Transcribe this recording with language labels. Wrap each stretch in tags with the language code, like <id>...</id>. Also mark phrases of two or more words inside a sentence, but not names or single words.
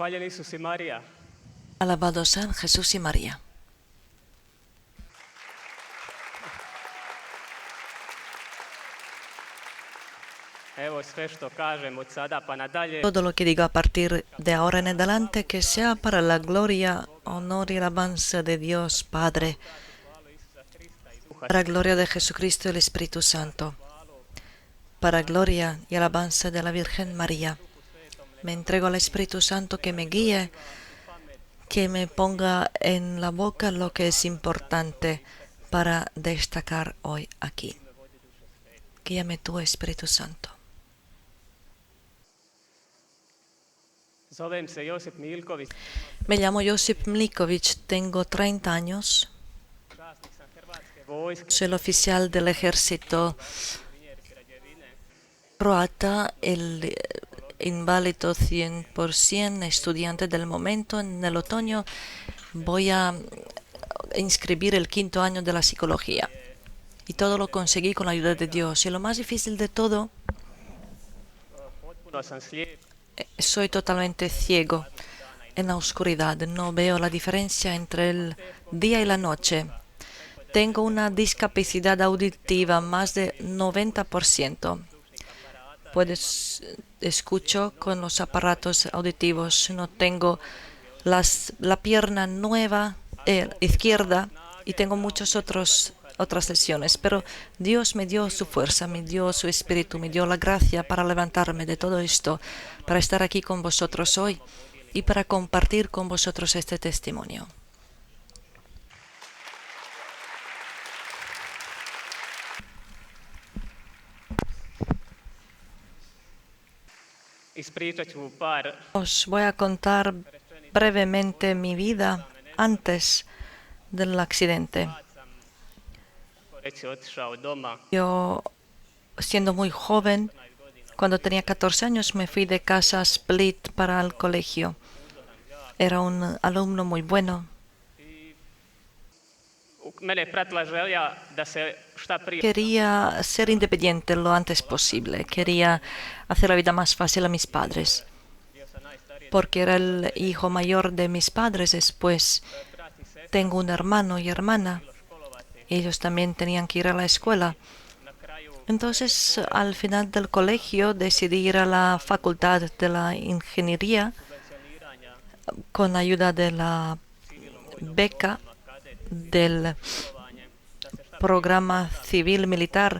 <hr>Isus i Marija.</hr> <es>Alabado sean Jesús y María.</es> <hr>Evo sve što kažem od sada pa nadalje.</hr> <es>Todo lo que digo a partir de ahora en adelante, que sea para la gloria, honor y alabanza de Dios Padre, para gloria de Jesucristo y el Espíritu Santo, para gloria y alabanza de la Virgen María. Me entrego al Espíritu Santo que me guíe, que me ponga en la boca lo que es importante para destacar hoy aquí. Guíame tú, Espíritu Santo.</es> <hr>Zovem se Josip Milković.</hr> <es>Me llamo Josip Milković, tengo 30 años.</es> <hr>Časnik sam Hrvatske vojske.</hr> <es>Soy el oficial del ejército croata, el inválido 100%, estudiante del momento. En el otoño voy a inscribir el 5º año de la psicología. Y todo lo conseguí con la ayuda de Dios. Y lo más difícil de todo,</es> <hr>Potpuno sam slijep.</hr> <es>soy totalmente ciego en la oscuridad. No veo la diferencia entre el día y la noche. Tengo una discapacidad auditiva más de 90%. Escucho con los aparatos auditivos. No tengo la pierna nueva izquierda y tengo muchas otras lesiones. Pero Dios me dio su fuerza, me dio su espíritu, me dio la gracia para levantarme de todo esto, para estar aquí con vosotros hoy y para compartir con vosotros este testimonio.</es> <hr>Ispričat ću par</hr> <es>Os voy a contar brevemente mi vida antes del accidente.</es> <hr>reći otišao doma.</hr> <es>Yo, siendo muy joven, cuando tenía 14 años, me fui de casa a Split para el colegio. Era un alumno muy bueno.</es> <hr>Mene je pratila želja da se šta prije</hr> <es>Quería ser independiente lo antes posible. Quería hacer la vida más fácil a mis padres. Porque era el hijo mayor de mis padres. Después tengo un hermano y hermana. Ellos también tenían que ir a la escuela. Entonces, al final del colegio, decidí ir a la facultad de la ingeniería con la ayuda de la beca del programa civil militar.</es>